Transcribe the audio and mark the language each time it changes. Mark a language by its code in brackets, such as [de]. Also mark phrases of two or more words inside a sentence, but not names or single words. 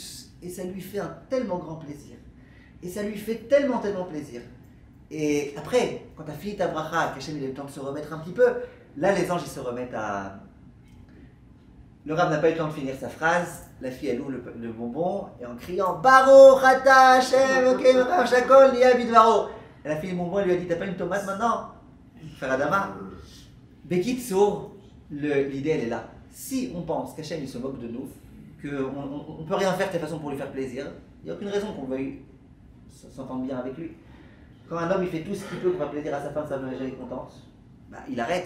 [fr] Et ça lui fait un tellement grand plaisir. Et ça lui fait tellement, tellement plaisir. Et après, quand tu as fini ta bracha, qu'Hachem il a eu le temps de se remettre un petit peu, là, les anges, ils se remettent à... Le Rav n'a pas eu le temps de finir sa phrase. La fille, elle ouvre le bonbon et en criant [he] ברוך אתה השם אלוקינו שהכל נהיה בדברו. [fr] Elle a fait le bonbon, elle lui a dit, t'as pas une tomate maintenant? Faire Adama. Bekitsour, l'idée elle est là. Si on pense qu'Hachem il se moque de nous, qu'on ne peut rien faire de toute façon pour lui faire plaisir, il n'y a aucune raison qu'on veuille s'entendre bien avec lui. Quand un homme il fait tout ce qu'il peut pour faire plaisir à sa femme, sa femme est contente, bah, il arrête.